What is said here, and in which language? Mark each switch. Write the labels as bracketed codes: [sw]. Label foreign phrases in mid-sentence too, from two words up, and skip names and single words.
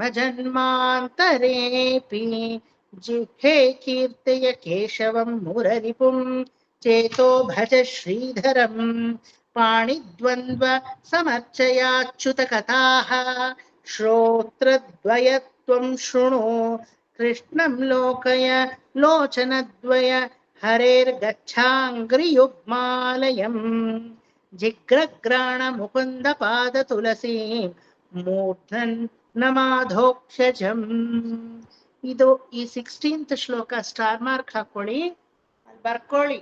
[sa] ಜನ್ಮಾಂತರೇಪಿ ಜಿಹ್ವೆ ಕೀರ್ತಯ ಕೇಶವಂ ಮುರರಿಪುಂ ಚೇತೋ ಭಜ ಶ್ರೀಧರಂ ಪಾಣಿದ್ವಂದ್ವ ಸಮರ್ಚಯಾಚ್ಯುತ ಕಥಾಃ ಶ್ರೋತ್ರದ್ವಯತ್ವಂ ಶೃಣು ಕೃಷ್ಣಂ ಲೋಕಯ ಲೋಚನದ್ವಯ ಹರೇರ್ಗಚ್ಛಾಂಗ್ರಿಯುಗ್ಮಾಲಯಂ ಜಿಗ್ರಗ್ರಾಣ ಮುಕುಂದ ಪಾದ ತುಳಸಿ ಮೂರ್ಧನ್ ನಮಾಧೋಕ್ಷಜಂ. [kn] ಇದು ಈ 16th ಶ್ಲೋಕ [en] star mark [kn] ಹಾಕೊಳ್ಳಿ, ಅಲ್ಲಿ ಬರ್ಕೊಳ್ಳಿ.